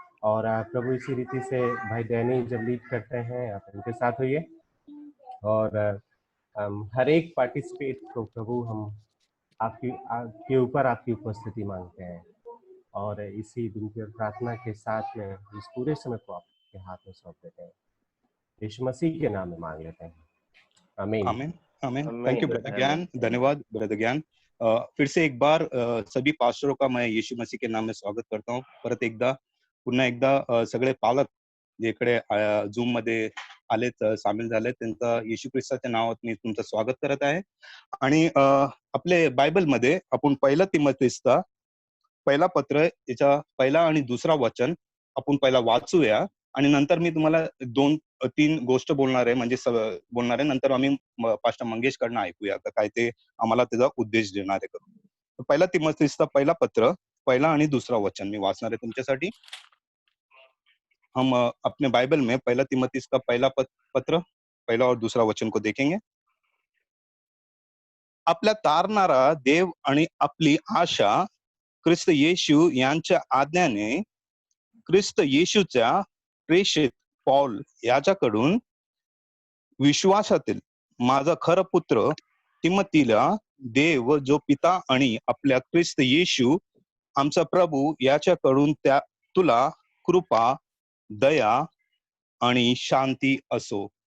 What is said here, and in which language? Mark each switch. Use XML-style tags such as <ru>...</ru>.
<hi>और प्रभु इसी रीति से भाई डैनी जब लीड करते हैं, आप उनके साथ होइए और हर एक पार्टिसिपेट को प्रभु हम आपके ऊपर आपकी उपस्थिति मांगते हैं और इसी दिन की प्रार्थना के साथ में इस पूरे समय को आपके हाथ में सौंप देते हैं। यीशु मसीह के नाम में मांग लेते हैं, आमीन। आमीन, आमीन।</hi> <en>thank you</en> <hi>ब्रदर ज्ञान, धन्यवाद ब्रदर ज्ञान। फिर से एक बार सभी पास्टरों का मैं यीशु मसीह के नाम में स्वागत करता हूँ।</hi> <mr>परत पुन्हा एकदा सगळे पालक जे इकडे झूम मध्ये आलेत, सामील झालेत, त्यांचा येशू ख्रिस्ताच्या नावात मी तुमचं स्वागत करत आहे। आणि आपले बायबल मध्ये आपण पहिला तीमुथियुसचा पहिला पत्र याचा पहिला आणि दुसरा वचन आपण पहिला वाचूया आणि नंतर मी तुम्हाला 2-3 गोष्ट बोलणार आहे, म्हणजे बोलणार आहे। नंतर आम्ही पास्टर मंगेश कडनं ऐकूया काय ते आम्हाला त्याचा उद्देश देणार आहे करून। पहिला तीमुथियुसचा पहिला पत्र, पहिला आणि दुसरा वचन मी वाचणार आहे तुमच्यासाठी।</mr> <hi>हम अपने बाइबल में पहला तीमुथियुस का पहिला पत्र, पहिला और दूसरा वचन को देखेंगे।</hi> <mr>आपल्या तारणारा देव आणि आपली आशा ख्रिस्त येशू यांच्या आज्ञाने ख्रिस्त येशूच्या प्रेषित पौल याच्याकडून विश्वासातील माझा खरा पुत्र तिमोथीला देव जो पिता आणि आपल्या ख्रिस्त येशू आमचा प्रभू याच्याकडून तुला कृपा, दया आणि शांती असो।</mr>